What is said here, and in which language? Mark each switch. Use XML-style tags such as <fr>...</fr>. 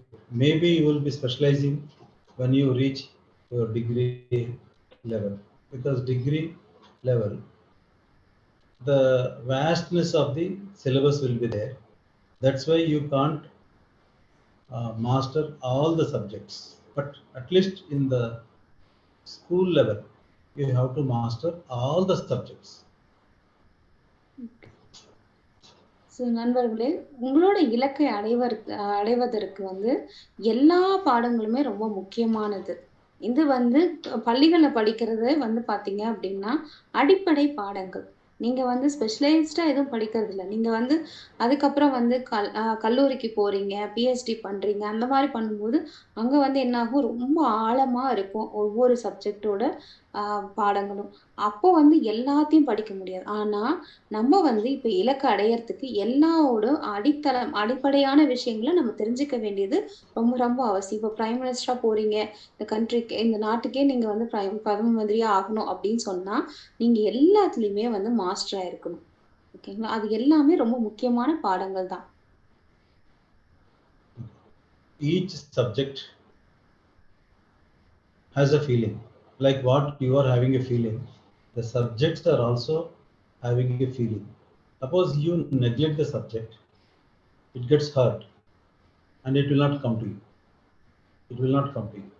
<en>Maybe you will be specializing when you reach your degree level, because degree level, the vastness of the syllabus will be there. That's why you can't master all the subjects. But at least in the school level, you have to master all the subjects.</en> <ta>நண்பர்களே, உங்களோட இலக்கை அடைவதற்கு வந்து எல்லா பாடங்களுமே ரொம்ப முக்கியமானது. இது வந்து பள்ளிகள்ல படிக்கிறது வந்து பார்த்தீங்க அப்படின்னா, அடிப்படை பாடங்கள். நீங்க வந்து ஸ்பெஷலைஸ்டா எதுவும் படிக்கிறது இல்ல. நீங்க வந்து அதுக்கப்புறம் வந்து கல்லூரிக்கு போறீங்க, பிஹெச்டி பண்றீங்க. அந்த மாரி பண்ணும்போது, அங்க வந்து என்ன ஆகும், ரொம்ப ஆழமா இருக்கும் ஒவ்வொரு சப்ஜெக்ட்டோட பாடங்களும். அப்போ வந்து எல்லாத்தையும் படிக்க முடியாது. ஆனா, நம்ம வந்து இப்ப இலக்க அடையறதுக்கு எல்லாவோட அடிப்படையான விஷயங்கள நம்ம தெரிஞ்சுக்க வேண்டியது ரொம்ப ரொம்ப அவசியம். இப்ப பிரைம் மினிஸ்டரா போறீங்க, இந்த நாட்டுக்கே நீங்க வந்து பிரதம மந்திரியா ஆகணும் அப்படின்னு சொன்னா, நீங்க எல்லாத்துலயுமே வந்து மாஸ்டரா இருக்கணும். ஓகேங்களா? அது எல்லாமே ரொம்ப முக்கியமான பாடங்கள் தான்.</ta> <en>Each subject has a feeling. Like what you are having a feeling, the subjects are also having a feeling. Suppose you neglect the subject, it gets hurt and it will not come to you. It will not come to you.</en>